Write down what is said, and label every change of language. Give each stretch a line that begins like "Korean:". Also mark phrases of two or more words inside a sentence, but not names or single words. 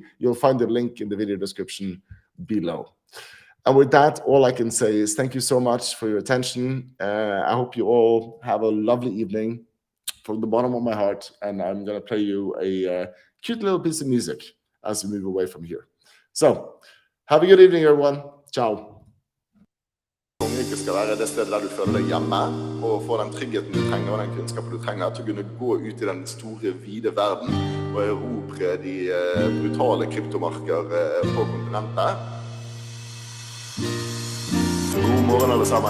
English: You'll find the link in the video description below. And with that, all I can say is thank you so much for your attention. I hope you all have a lovely evening from the bottom of my heart. And I'm going to play you a cute little piece of music as we move away from here. So, have a good evening, everyone. Ciao.
Norwegian: Kongerik skal være det stedet der du føler deg hjemme, og får den tryggheten du trenger, og den kunnskapen du trenger til å kunne gå ut i den store, vide verden og erobre de brutale kryptomarker på kontinentet. God morgen, alle sammen.